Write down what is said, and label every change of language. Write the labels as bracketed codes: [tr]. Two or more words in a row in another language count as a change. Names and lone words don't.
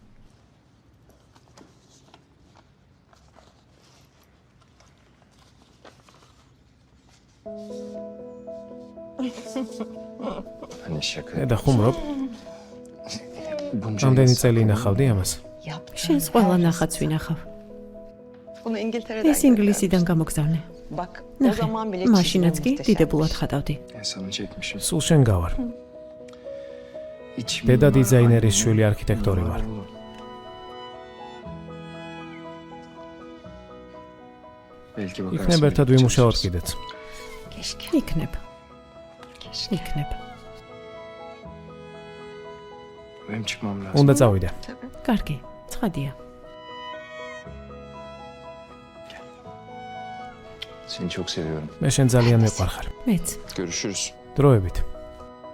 [tr] Hani şaka. [ka] დედა ხუმრობ? [tr] Bunca [ka] ამდენი [tr] insan- [ka] წელი ინახავდი ამას? შენს ყველა ნახატს ვინახავ. ეს ინგლისიდან გამოგზავნე. ნახე, მაშინაც კი დიდებულად ხატავდი. [tr] Ben sana çekmişim. [ka] სულ შენ გავარ. [tr] İçim [ka] დედა დიზაინერის შვილი არქიტექტორი ვარ. [tr] Belki bakarsın. [ka] იქნებ ერთად ვიმუშაოთ კიდეც. იქნებ. იქნებ. [tr] Benim çıkmam lazım. [ka] უნდა წავიდე. კარგი, ცხადია. [tr] Seni çok seviyorum. [ka] მე შენ ძალიან მიყვარხარ. მეც. [tr] Görüşürüz. [ka] დროებით.